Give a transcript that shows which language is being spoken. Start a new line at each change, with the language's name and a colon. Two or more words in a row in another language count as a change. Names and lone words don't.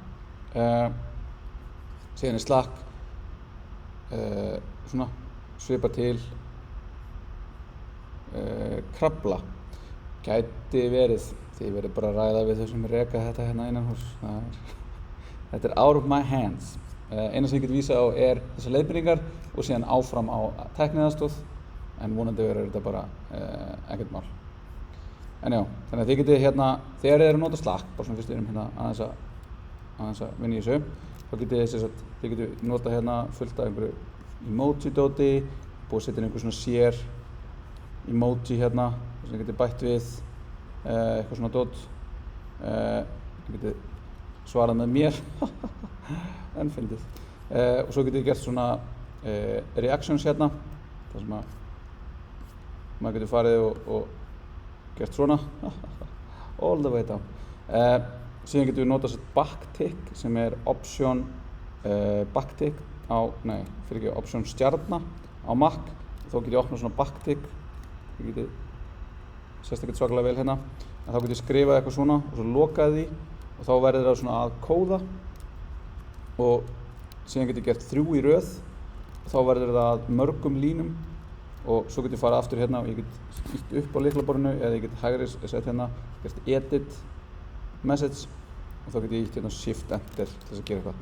Icelandic: Síðan er Slack svona svipa til Krafla. Gæti verið, þið verið bara að ræða við þau sem reka þetta hérna innanhús. Þetta er
English: out of my hands.
Icelandic: Eina sem ég get vísa á er þessar leiðbeiningar og síðan áfram á tækniaðstoð, en vonandi verður þetta bara ekkert mál. En já, þannig að þið getið hérna, þegar þið eru að nota Slack, bara svona fyrst við erum hérna aðeins að vinna í þessu, þá getið þið getið nota hérna fullt af einhverju emoji-dóti, búið að setja inn einhver svona sér emoji hérna, sem þið getið bætt við eitthvað svona dót. Þið getið svarað með mér, en fyndið. Og svo getið þið gert svona reactions hérna, þar sem að maður getur farið og gert svona,
English: all the way down.
Icelandic: Síðan getum við notað backtick sem er
English: option backtick option
Icelandic: stjarna á Mac. Þá getið opnað svona backtick, þið getið sést ekkert svakalega vel hérna, en þá getið skrifað eitthvað svona og svo lokaði því og þá verður það svona að kóða og síðan getið gert 3 í röð og þá verður það að mörgum línum og svo get ég farið aftur hérna og ég get ítt upp á lyklaborðinu eða ég get hægri sett hérna, gert
English: edit message
Icelandic: og þá get ég ítt hérna
English: shift enter
Icelandic: til þess að gera eitthvað.